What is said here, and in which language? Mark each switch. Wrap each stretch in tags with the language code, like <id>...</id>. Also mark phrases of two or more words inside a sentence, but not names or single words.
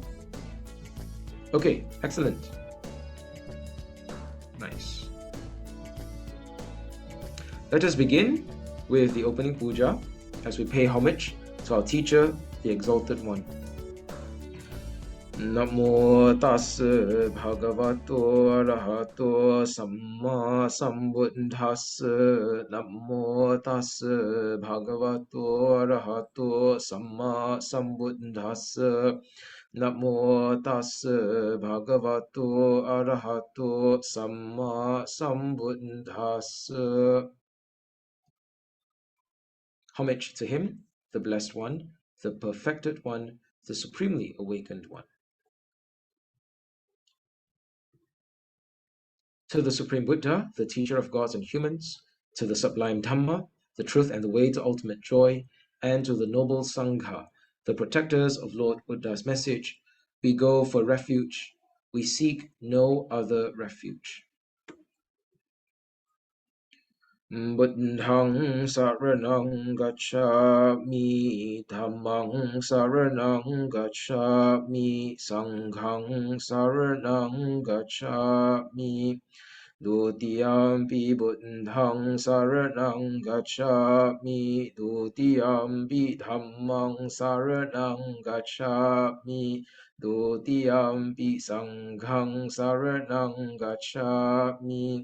<en>Okay, excellent. Nice. Let us begin with the opening puja as we pay homage to our teacher, the Exalted One.</en> <pi>Namo tassa bhagavato arahato samma sambuddhassa. Namo tassa bhagavato arahato samma sambuddhassa. Namo tassa bhagavato arahato samma sambuddhassa.</pi> <en>Homage to him, the Blessed One, the Perfected One, the Supremely Awakened One. To the Supreme Buddha, the teacher of gods and humans, to the sublime Dhamma, the truth and the way to ultimate joy, and to the noble Sangha, the protectors of Lord Buddha's message, we go for refuge. We seek no other refuge.</en> <pi>Buddhang saranang gacchami, Dhammang saranang gacchami, Sanghang saranang gacchami. Dutiyampi buddhang saranang gacchami, Dutiyampi dhammang saranang gacchami, Dutiyampi sanghang saranang gacchami.</pi>